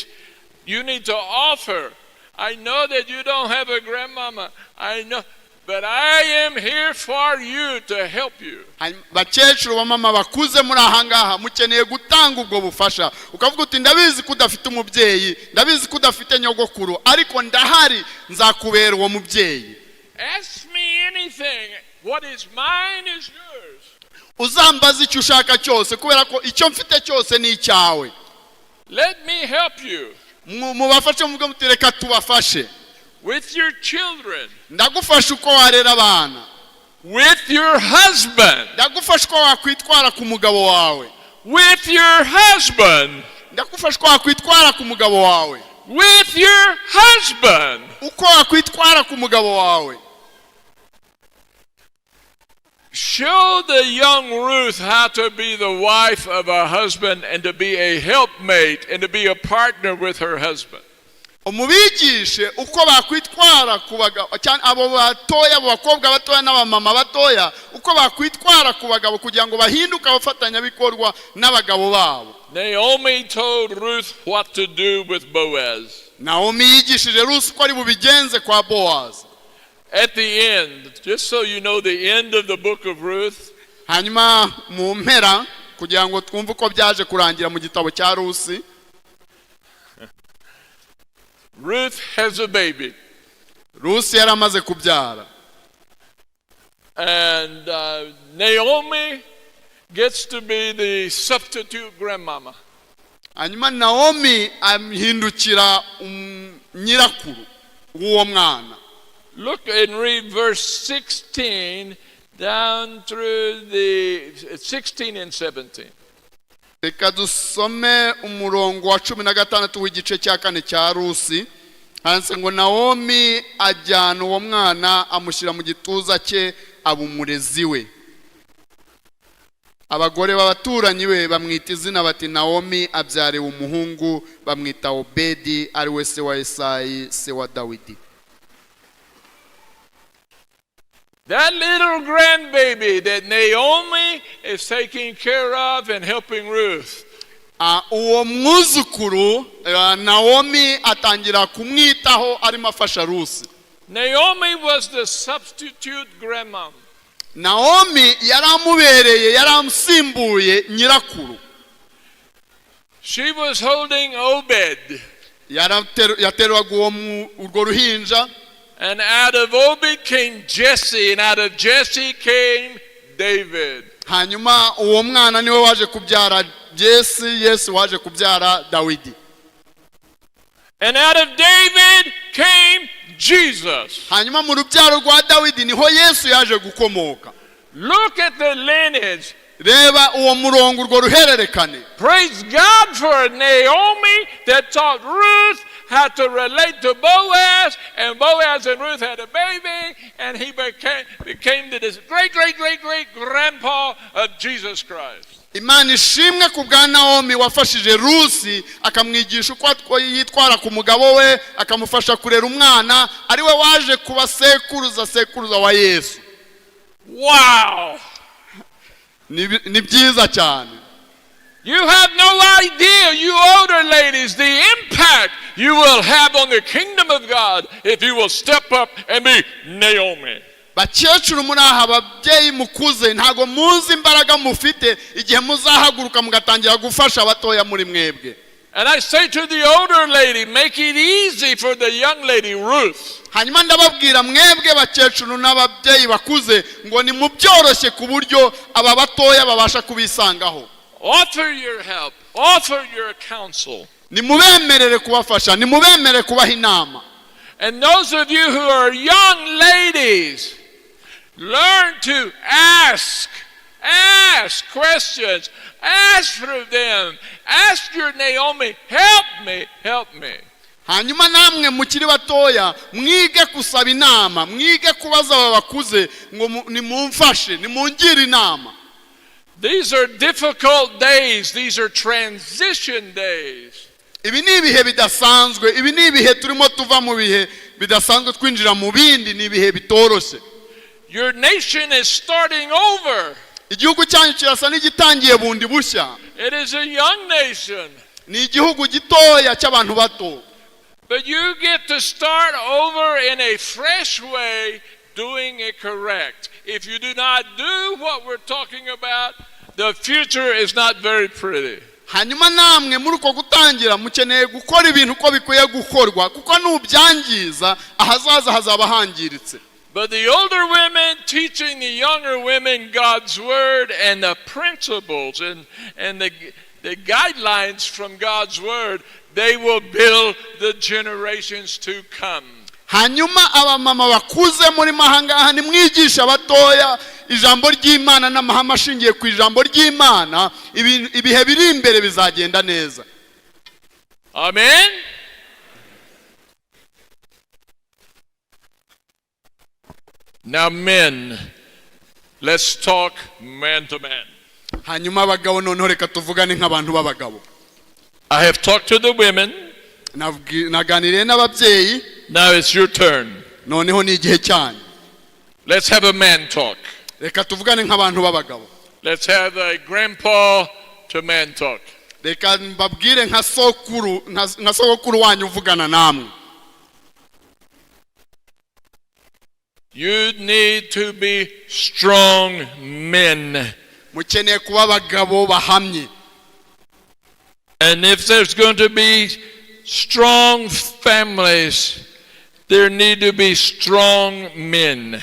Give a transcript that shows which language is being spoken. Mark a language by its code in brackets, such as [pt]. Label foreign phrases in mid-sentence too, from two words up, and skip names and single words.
[en] You need to offer. I know that you don't have a grandmama. I know, but I am here for you to help you. [rw] Bakecuru bamama bakuze muri ahangaha mukeneye gutanga ubwo bufasha. Ukavuga uti ndabizi ko udafite umubyeyi, ndabizi ko udafite nyogokuru, ariko ndahari nzakubera uwo mubyeyi. [en] Ask me anything. What is mine is yours. [rw] Uzambaza icyo ushaka cyose kubera ko icyo mfite cyose ni icyawe. [en] Let me help you. [rw] Mubafashe muvuge muti reka tubafashe. [en] With your children. [rw] Ndagufasha uko warera abana. [en] With your husband. [rw] Ndagufasha uko wakwitwara ku mugabo wawe. [en] With your husband. [rw] Ndagufasha uko wakwitwara ku mugabo wawe. [en] With your husband. [rw] Uko wakwitwara ku mugabo wawe. [en] Show the young Ruth how to be the wife of a husband and to be a helpmate and to be a partner with her husband. [rw] Umubigishe uko bakwitwara ku bagabo cyane abo batoya abakobwa batoya n'abamama batoya uko bakwitwara ku bagabo kugira ngo bahinduke abafatanya bikorwa n'abagabo babo. [en] Naomi told Ruth what to do with Boaz. [rw] Naomi yigishije Ruth ko ari bubigenze kwa Boaz. [en] At the end, just so you know the end of the book of Ruth. [rw] Hanyuma mu mpera kugira ngo twumve uko byaje kurangira mu gitabo cya Rusi. [en] Ruth has a baby. [rw] Rusi yaramaze kubyara. [en] And Naomi gets to be the substitute grandmama. [rw] Hanyuma Naomi amhindukira nyirakuru w'uwo mwana. [en] Look and read verse 16 down through the 16 and 17. [rw] Reka dusome umurongo wa 16 w'igice cya 4 cya Rusi. Hanse ngo Naomi ajyana uwo mwana amushyira mu gituza cye abumurezi we. Abagore b'abaturanyi we bamwita izina bati Naomi abyare umuhungu bamwita Obedi ari we se wa Isayi se wa Dawidi. [en] That little grandbaby that Naomi is taking care of and helping Ruth. [rw] Uwo mwuzukuru Naomi atangira kumwitaho arimo afasha Rusi. [en] Naomi was the substitute grandmom. [rw] Naomi yaramubereye yaramusimbuye nyirakuru. [en] She was holding Obed. [rw] Yaterwaga urwo ruhinja. [en] And out of Obed came Jesse, and out of Jesse came David. [rw] Hanyuma uwo mwana niwe waje kubyara Jesse, Yesu waje kubyara Dawidi. [en] And out of David came Jesus. [rw] Hanyuma mu rubyaro rwa Dawidi niho Yesu yaje gukomoka. [en] Look at the lineage. [rw] Reba uwo murongo urwo ruhererekane. [en] Praise God for Naomi that taught Ruth how to relate to Boaz, and Boaz and Ruth had a baby, and he became the great grandpa of Jesus Christ. [rw] Imana ishimwe ku bwa Naomi wafashije Rusi akamwigisha uko yitwara ku mugabo we akamufasha kurera umwana ari we waje kuba sekuruza wa Yesu. [en] Wow! [rw] Ni byiza cyane. [en] You have no idea, you older ladies, the impact you will have on the kingdom of God if you will step up and be Naomi. [rw] Bakecuru muri aha babyeyi mukuze ntago muzi imbaraga mufite igihe muzahaguruka mugatangira gufasha abatoya muri mwebwe. [en] And I say to the older lady, make it easy for the young lady, Ruth. [rw] hanyuma ndababwira mwebwe bakecuru n'ababyeyi bakuze ngo ni mubyoroshye ku buryo aba batoya babasha kubisangaho. [en] Offer your help, offer your counsel. [rw] Nimubemerere kubafasha, nimubemerere kubaha inama. [en] And those of you who are young ladies, learn to ask questions. Ask for them. Ask your Naomi, help me, help me. [rw] Hanyuma namwe mukiri batoya mwige kusaba inama, mwige kubaza abakuze ngo nimumfashe, nimungire inama. [en] These are difficult days. These are transition days. [rw] Ibi ni ibihe bidasanzwe, ibi ni ibihe turimo tuva mu bihe bidasanzwe twinjira mu bindi, ni ibihe bitoroshe. [en] Your nation is starting over. [rw] Igihugu cyanyu kirasa n'igitangiye bundi bushya. [en] It is a young nation. [rw] Ni igihugu gitoya cy'abantu bato. [en] But you get to start over in a fresh way, doing it correct. If you do not do what we're talking about, the future is not very pretty. [rw] Hanyuma namwe muri uko gutangira mukeneye gukora ibintu uko bikwiye gukorwa kuko n'ubyangiza ahazaza hazaba hangiritse. [en] But the older women teaching the younger women God's word and the principles and the guidelines from God's word, they will build the generations to come. [rw] Hanyuma abamama bakuze muri mahanga nimwigisha batoya ijambo ry'Imana n'amahame ashingiye ku ijambo ry'Imana, ibihe biri imbere bizagenda neza. [en] Amen. Now men, let's talk man to man. [rw] Hanyuma abagabo noneho reka tuvugane nk'abantu b'abagabo. [en] I have talked to the women. [rw] Naganiriye n'ababyeyi. [en] Now it's your turn. [rw] Noneho ni igihe cyanyu. [en] Let's have a man talk. [rw] Reka tuvugane nk'abantu b'abagabo. [en] Let's have a grandpa to man talk. [rw] Reka mbabwire nka sokuru wanyu uvugana namwe. [en] You need to be strong men. [rw] Mukeneye kuba abagabo bahamye. [en] And if there's going to be strong families, there need to be strong men.